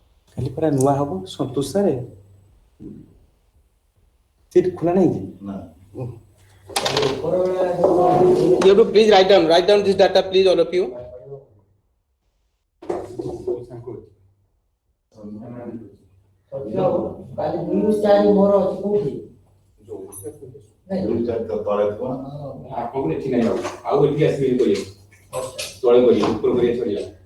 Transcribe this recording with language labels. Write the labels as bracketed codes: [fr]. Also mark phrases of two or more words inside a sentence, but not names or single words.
[or] କାଲି ପରା ନୂଆ ହବ ସନ୍ତୋଷ ସାରେ ସେଠି ଖୋଲା ନାହିଁ କି? [en] You have to please write down this data, please, all of you. [or] କାଲି 2 ରୁ 4 ମୋର ଅଛି କୋଉଠି? ଆପଣଙ୍କୁ ଏଠି ନାହିଁ ଆଉ ଏଠି ଆସିବେ କରିବେ ତଳେ କରିବେ ଉପର କରିବା ସରିଲା।